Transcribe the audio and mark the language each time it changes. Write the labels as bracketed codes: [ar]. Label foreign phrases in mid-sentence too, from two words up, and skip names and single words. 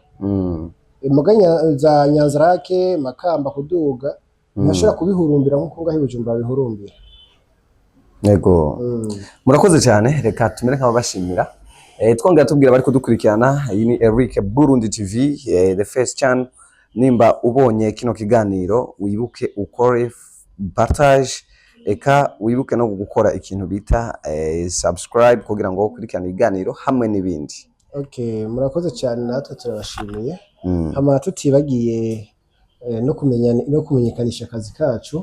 [rn] Imuganya za Nyanzarake, Makamba, kuduga ntashobora kubihurumbira nk'uko ngaho i Bujumbura bihurumbira. Yego. Murakoze cyane, reka tumere nk'ababashimira. Twongera tubwira bari kudukurikirana, iyi ni Eric Burundi TV, [en] the first channel. [rn] Nimba ubonye kino kiganiro wibuke ukore partage, eka wibuke no gukora ikintu bita subscribe kugira ngo ukurikirane ibiganiro hamwe n'ibindi. Okay, murakoze cyane, natwe turabashimiye. Hama tutibagiye no kumenyekanisha akazi kacu.